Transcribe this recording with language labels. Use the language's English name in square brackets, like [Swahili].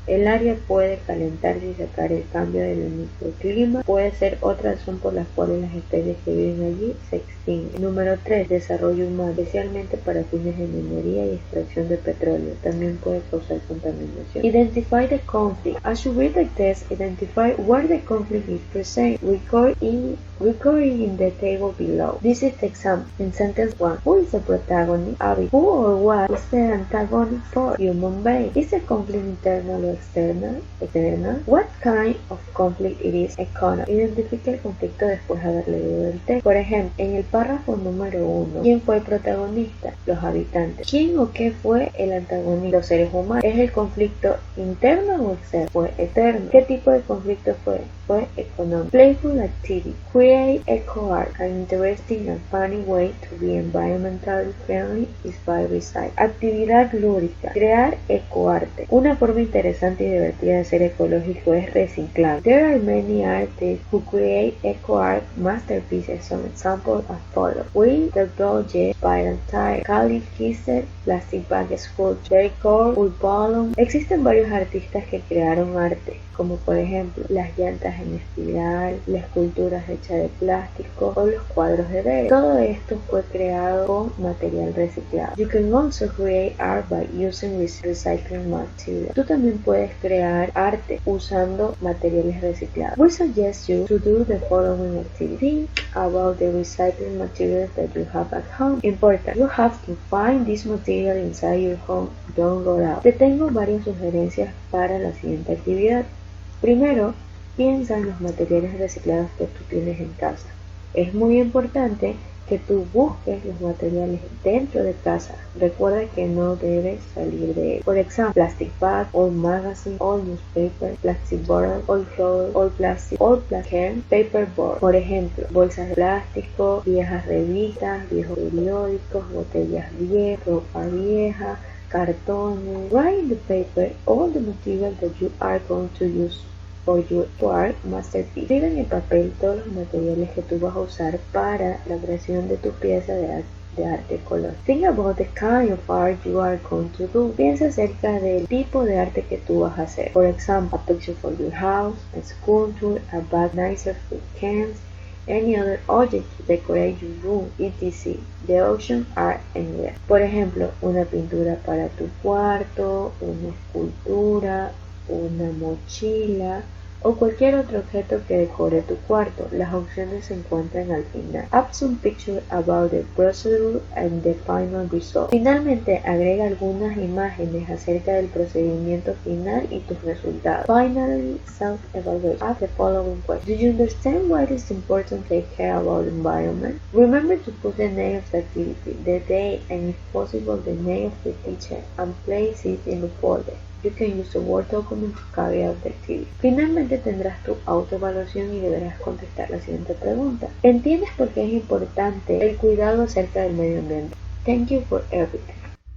[Spanish] El área puede calentarse y sacar el cambio del microclima. Puede ser otra razón por la cual las especies que viven allí se extinguen. Número 3. Desarrollo humano, especialmente para fines de minería y extracción de petróleo. También puede causar contaminación. [English] Identify the conflict. As you read the text, identify where the conflict is present. Recording in the table below. This is the example. In sentence 1, who is the protagonist? Abby. Who or what is the antagonist for? Human being. Is the conflict internal or external? What kind of conflict it is? Economic. [Spanish] Identifica el conflicto después de haber leído el texto. Por ejemplo, en el párrafo número 1, ¿quién fue el protagonista? Los habitantes. ¿Quién o qué fue el antagonista? Los seres humanos. ¿Es el conflicto interno o externo? Fue externo. ¿Qué tipo de conflicto fue? Fue económico. [English] Playful activity. Create eco art. An interesting and funny way to be environmentally friendly is by recycling. [Spanish] Actividad lúdica. Crear ecoarte. Una forma interesante y divertida de ser ecológico es reciclar. [English] There are many artists who create eco art masterpieces. Some examples are follow. Will the Doge, Spiral Tire, Khalid Kisser, Plastic Bag Sculpture, Decor, Urbalum. [Spanish] Existen varios artistas que crearon arte, como por ejemplo las llantas en espiral, las esculturas hechas de plástico o los cuadros de Derek. Todo esto fue creado con material reciclado. [English] You can also create art by using recycling material. [Spanish] Tú también puedes crear arte usando materiales reciclados. [English] We suggest you to do the following activity. Think about the recycling materials that you have at home. Important, you have to find this material inside your home. Don't go out. [Spanish] Te tengo varias sugerencias para la siguiente actividad. Primero, piensa en los materiales reciclados que tú tienes en casa. Es muy importante que tú busques los materiales dentro de casa. Recuerda que no debes salir de él. Por ejemplo, [English] plastic bag, old magazine, old newspaper, plastic bottle, old clothes, old plastic can, paper board. [Spanish] Por ejemplo, bolsas de plástico, viejas revistas, viejos periódicos, botellas viejas, ropa vieja, cartones. [English] Write in the paper all the material that you are going to use for your art masterpiece. [Spanish] Escribe en el papel todos los materiales que tú vas a usar para la creación de tu pieza de arte color. [English] Think about the kind of art you are going to do. [Spanish] Piensa acerca del tipo de arte que tú vas a hacer. [English] For example, a picture for your house, a sculpture, a bag nicer for cans, any other object to decorate your room, etc. The options are anywhere. [Spanish] Por ejemplo, una pintura para tu cuarto, una escultura, una mochila o cualquier otro objeto que decore tu cuarto. Las opciones se encuentran al final. [English] Add some pictures about the procedure and the final result. [Spanish] Finalmente, agrega algunas imágenes acerca del procedimiento final y tus resultados. [English] Finally, self-evaluation. Ask the following question. Do you understand why it is important to take care about the environment? Remember to put the name of the activity, the day, and if possible, the name of the teacher, and place it in the folder. You can use the Word document to carry out the activity. [Spanish] Finalmente tendrás tu autoevaluación y deberás contestar la siguiente pregunta. ¿Entiendes por qué es importante el cuidado acerca del medio ambiente? [English] Thank you for everything.